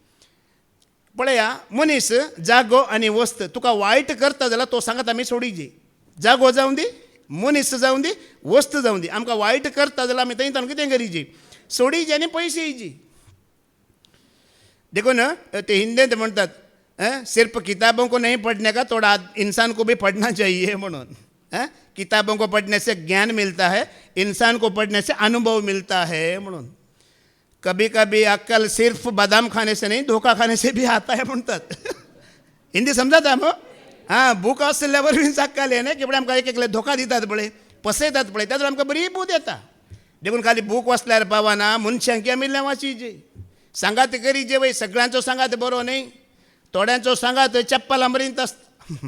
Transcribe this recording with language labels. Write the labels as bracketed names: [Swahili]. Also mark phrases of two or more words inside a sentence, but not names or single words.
[Konkani] पळया, मनीस जागो आनी वस्त तुका वायट करता जाल्यार तो सांगात आमी सोडिची. जागो जावं दी, मनीस जावं दी, वस्त जावं दी, आमकां वायट करता जाल्यार आमी थंय कितें करीची, सोडिची आनी पयशे येयची. देखून ते हिंदींत म्हणटात, [Hindi] सिर्फ किताबों को नहीं पढ़ने का थोड़ा इंसान को भी पढ़ना चाहिए म्हणून. किताबों को पढ़ने से ज्ञान मिलता है, इंसान को पढ़ने से अनुभव मिलता है म्हणून. कभी कभी अक्कल सिर्फ बादाम खाने से नहीं धोखा खाने से भी आता है म्हणटात. [Konkani] हिंदी समजाता मग. हां, भूक आसल्यावर बीन अक्कल येना की आमकां एक एकले धोका दितात पळय, फसयतात पळय, तातूंत आमकां बरी बूद येता. देखून खाली भूक वाचल्यार पावना, मनशांकी आमी वाचीचे. सांगात करीचे वय, सगळ्यांचो सांगात बरो न्हय, थोड्यांचो सांगात चप्पलां मरीत आसता.